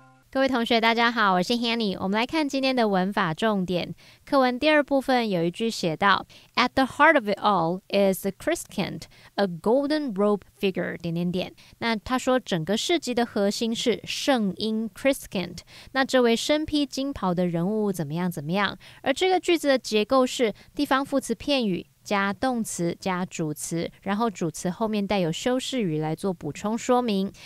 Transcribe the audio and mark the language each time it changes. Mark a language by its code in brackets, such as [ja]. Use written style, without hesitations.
[zh] 各位同学大家好，我是 Hanny， 我们来看今天的文法重点。课文第二部分有一句写到 [en] At the heart of it all is the Christkind, a golden robe figure... [zh] 那他说整个事迹的核心是圣婴 Christkind， 那这位身披金袍的人物怎么样，而这个句子的结构是地方副词片语加动词加主词，然后主词后面带有修饰语来做补充说明。